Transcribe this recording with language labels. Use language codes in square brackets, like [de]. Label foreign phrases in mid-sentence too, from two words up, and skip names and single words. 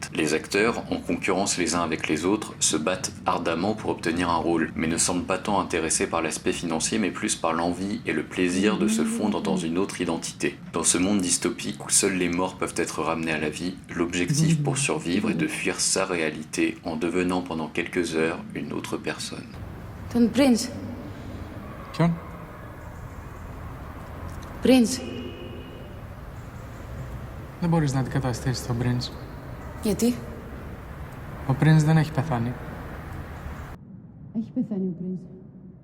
[fr] Les acteurs, en concurrence les uns avec les autres, se battent ardemment pour obtenir un rôle, mais ne semblent pas tant intéressés par l'aspect financier, mais plus par l'envie et le plaisir de se fondre dans une autre identité. Dans ce monde dystopique où seuls les morts peuvent être ramenés à la vie, l'objectif pour survivre est de fuir sa réalité en devenant pendant quelques heures une autre personne. [el] Τον Prince. Ποιον? Prince. Δεν μπορείς να αντικαταστήσεις τον Prince. Γιατί? Ο Prince δεν έχει πεθάνει. Έχει πεθάνει ο Prince.